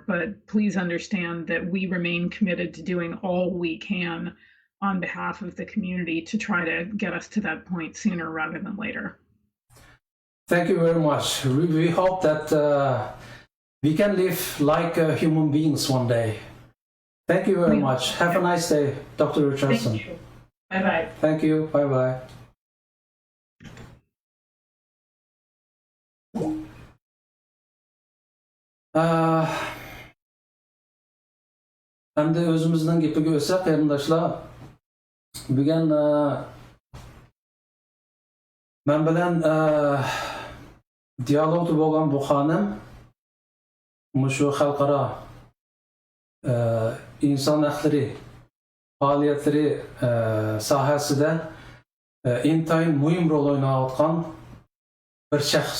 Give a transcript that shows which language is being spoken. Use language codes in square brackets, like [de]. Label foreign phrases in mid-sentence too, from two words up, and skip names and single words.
[en] But please understand that we remain committed to doing all we can on behalf of the community to try to get us to that point sooner rather than later. Thank you very much. We hope that we can live like human beings one day. Thank you very much. Have a nice day, Dr. Richardson. Thank you. Bye-bye. Thank you. Bye-bye. [uz] Endi o'zimizdan gapiga o'tsak, qarindoshlar, bugun men bilan dialogda bo'lgan bu xonim shu xalqaro inson haqlari faoliyatlari sohasida intayin muhim rol o'ynayotgan bir shaxs.